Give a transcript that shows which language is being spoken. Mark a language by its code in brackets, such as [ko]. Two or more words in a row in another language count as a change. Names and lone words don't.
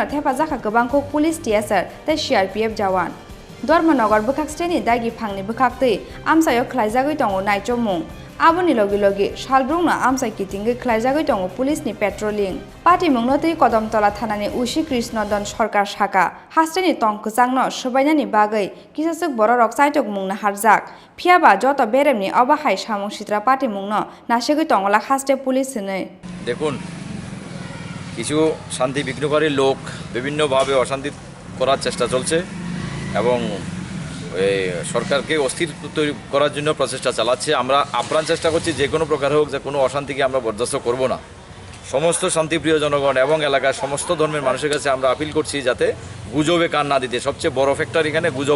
[trp] thepa jaka gobangkok police TSR te CRPF jawan Debbarma bukaksteni daigi phangni bukaktei amsayo khlaijagoi tongo naicomung Aboni logi shalbrungna amsai kitinge khlaijagoi tongo police ni [en] patrolling party [trp] mungnotei kodamtola thanani ushi krishnodon sarkar shaka hasteni tongkjangno subainani bagai kisasek bororok saitok mungna harjak phiaba joto beremni obahai samung sitra party mungno nasegoi tongola haste police ne [bn] দেখুন কিছু শান্তি বিঘ্নকারী লোক বিভিন্নভাবে অশান্তি করার চেষ্টা চলছে এবং সরকারকে অস্থির তৈরি করার জন্য প্রচেষ্টা চালাচ্ছে আমরা আপ্রাণ চেষ্টা করছি যে কোনো প্রকার হোক যে কোনো অশান্তিকে আমরা বরদাস্ত করব না সমস্ত শান্তিপ্রিয় জনগণ এবং এলাকার সমস্ত ধর্মের মানুষের কাছে আমরা আপিল করছি যাতে গুজবে কান না দিতে সবচেয়ে বড় ফ্যাক্টর এখানে গুজব